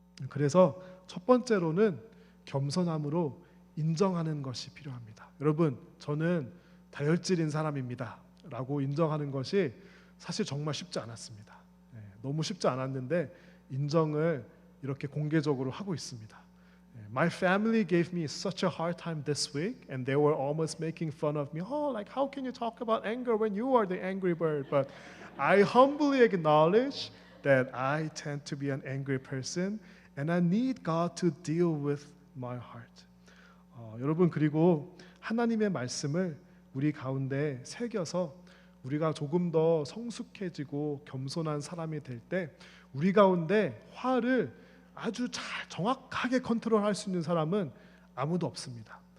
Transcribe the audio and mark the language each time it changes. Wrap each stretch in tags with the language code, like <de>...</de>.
<ko>그래서 첫 번째로는 겸손함으로 인정하는 것이 필요합니다. 여러분, 저는 다혈질인 사람입니다 라고 인정하는 것이 사실 정말 쉽지 않았습니다. 너무 쉽지 않았는데 인정을 이렇게 공개적으로 하고 있습니다.</ko> <en>My family gave me such a hard time this week, and they were almost making fun of me. Oh, like how can you talk about anger when you are the angry bird? But I humbly acknowledge that I tend to be an angry person, and I need God to deal with my heart.</en> <ko>여러분 그리고 하나님의 말씀을 우리 가운데 새겨서 우리가 조금 더 성숙해지고 겸손한 사람이 될 때 우리 가운데 화를 아주 잘 정확하게 컨트롤할 수 있는 사람은 아무도 없습니다.</ko>